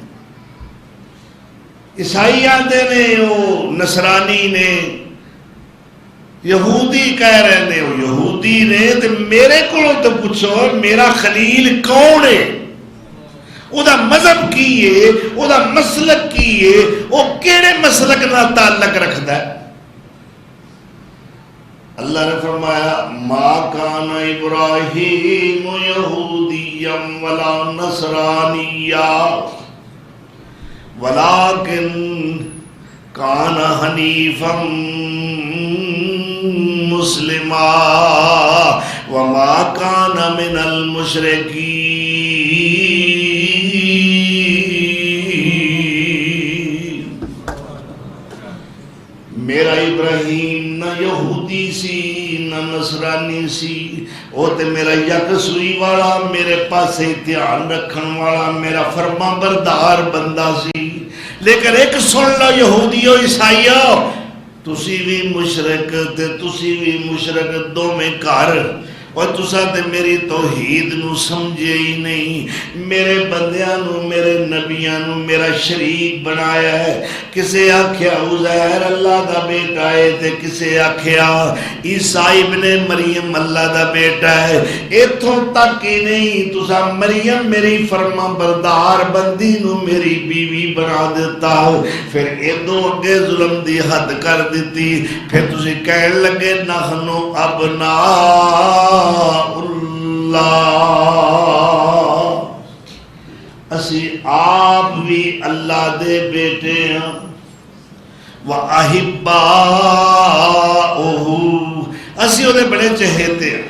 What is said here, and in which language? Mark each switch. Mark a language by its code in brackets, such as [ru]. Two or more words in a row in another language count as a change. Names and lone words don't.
[pa] عیسائی آتے نے، وہ نصرانی نے، یہودی کہہ رہے نے وہ یہودی نے، تو میرے کو تو پوچھو میرا خلیل کون ہے، وہ دا مذہب کی ہے، وہ دا مسلک کی ہے، وہ کیڑے مسلک نہ تعلق رکھتا ہے؟ [ar] اللہ نے فرمایا ما کان ابراہیم یہودیا ولا نصرانیا ولکن کان حنیفا مسلما وما کان من المشرکین۔ [pa] میرا ابراہیم نہ یہودی سی نہ نصرانی سی، وہ تے میرا یکسوئی والا، میرے پاسے دھیان رکھن والا، میرا فرما بردار بندہ سی۔ لیکن ایک سن لو یہودیو عیسائیو، تسی بھی مشرک تے تسی بھی مشرک، دو میں کار، اور تسا تے میری توحید نو سمجھے ہی نہیں، میرے بندیاں نو، میرے نبیاں نو میرا شریک بنایا ہے۔ کسے آکھیا عزیر اللہ دا بیٹا ہے، تے کسے آکھیا عیسیٰ ابن مریم اللہ دا بیٹا ہے۔ ایتھوں تک ہی نہیں، تسا مریم میری فرما بردار بندی نو میری بیوی بنا دیتا ہو، پھر ایدوں اگے ظلم دی حد کر دیتی، پھر تسی کہن لگے [ar] نحنو ابناء اللہ، [pa] اسی آپ بھی اللہ دے بیٹے ہیں، وَأَحِبَّاؤُهُ، اسی انہیں بڑے چہیتے ہیں۔